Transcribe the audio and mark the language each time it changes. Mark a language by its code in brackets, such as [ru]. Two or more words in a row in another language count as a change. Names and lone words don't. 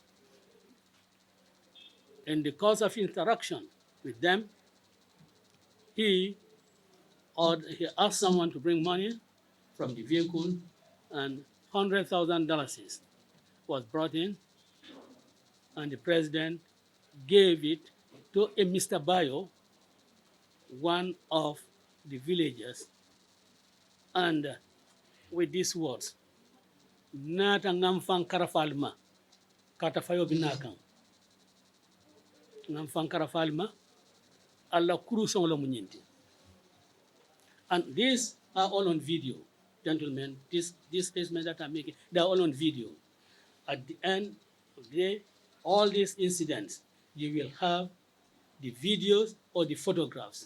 [en] In the course of interaction with them, he asked someone to bring money from the vehicle, and $100,000 was brought in, and the president gave it to a Mr. Bayo, one of the villagers, and with these words, [man] "Nata ngamfang karafalma, katafayo binakang. Ngamfang karafalma, alla kurusong lo munyinti." [en] And these are all on video, gentlemen. These statements that I'm making, they're all on video. At the end of the day, all these incidents, you will have the videos or the photographs.